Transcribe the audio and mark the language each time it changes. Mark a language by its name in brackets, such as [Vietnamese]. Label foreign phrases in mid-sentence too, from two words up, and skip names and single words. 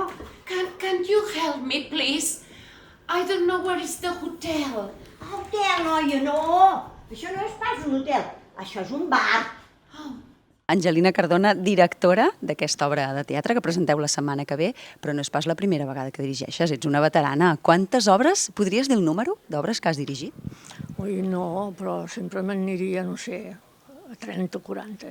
[English] Can you help me, please? I don't know where is the hotel. Hotel, [Catalan] noia, no! Això no és pas un hotel, això és un bar. Angelina Cardona, directora d'aquesta obra de teatre que presenteu la setmana que ve, però no és pas la primera vegada que dirigeixes, ets una veterana. Quantes obres, podries dir el número d'obres que has dirigit? Ui, no, però sempre m'aniria, no sé, a 30 o 40.